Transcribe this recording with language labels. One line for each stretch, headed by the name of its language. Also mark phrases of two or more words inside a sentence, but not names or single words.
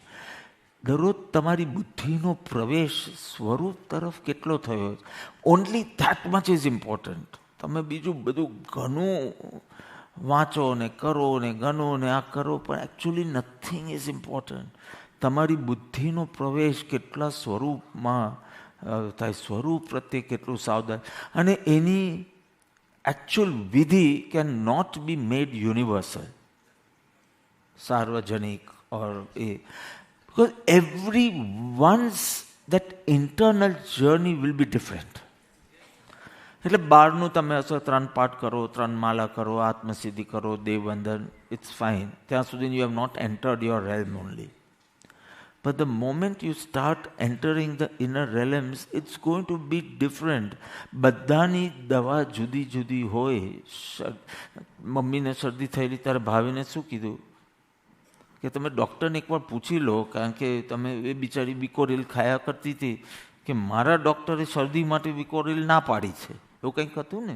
Gujarati: દરરોજ તમારી બુદ્ધિનો પ્રવેશ સ્વરૂપ તરફ કેટલો થયો છે,
English: only that much is important.
Gujarati: તમે બીજું બધું ઘણું વાંચો ને કરો ને ગણો ને આ કરો, પણ એકચ્યુઅલી
English: nothing is important.
Gujarati: તમારી બુદ્ધિનો પ્રવેશ કેટલા સ્વરૂપમાં થાય, સ્વરૂપ પ્રત્યે કેટલું સાવધાન. અને એની
English: actual vidhi cannot be made universal, sarvajanik or a, because everyone's that internal journey will be different.
Gujarati: એટલે બહારનું તમે હશો 3 પાઠ કરો, 3 માલા કરો, આત્મસિદ્ધિ કરો, દેવવંદન,
English: it's fine.
Gujarati: ત્યાં સુધી
English: you have not entered your realm only. But the moment you start entering the inner realms, it's going to be different.
Gujarati: બધાની દવા જુદી જુદી હોય. મમ્મીને શરદી થયેલી ત્યારે ભાવીને શું કીધું કે તમે ડૉક્ટરને એકવાર પૂછી લો, કારણ કે તમે એ બિચારી વિકોરિલ ખાયા કરતી હતી કે મારા ડૉક્ટરે શરદી માટે વિકોરિલ ના પાડી છે, એવું કંઈક હતું ને.